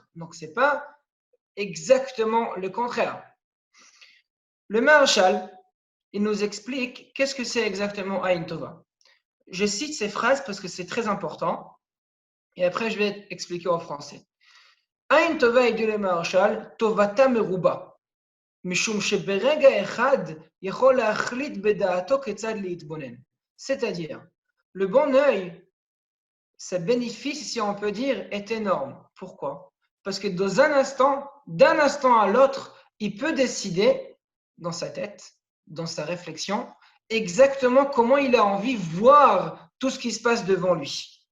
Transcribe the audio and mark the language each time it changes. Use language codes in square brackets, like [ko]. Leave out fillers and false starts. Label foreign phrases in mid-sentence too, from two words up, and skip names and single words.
[fr] Donc, ce n'est pas exactement le contraire. Le Maharshal, il nous explique qu'est-ce que c'est exactement [he] עין טובה. [fr] Je cite ces phrases parce que c'est très important. Et après, je vais expliquer en français. [he] עין טובה, [fr] il dit le Maharshal, [he] טובתה מרובה. משום שברגע אחד יכול להחליט בדעתו כיצד להתבונן. [fr] C'est-à-dire, le bon œil, sa bénéfice, si on peut dire, est énorme. Pourquoi? Parce que dans un instant, d'un instant à l'autre, il peut décider dans sa tête, dans sa réflexion, exactement comment il a envie de voir tout ce qui se passe devant lui.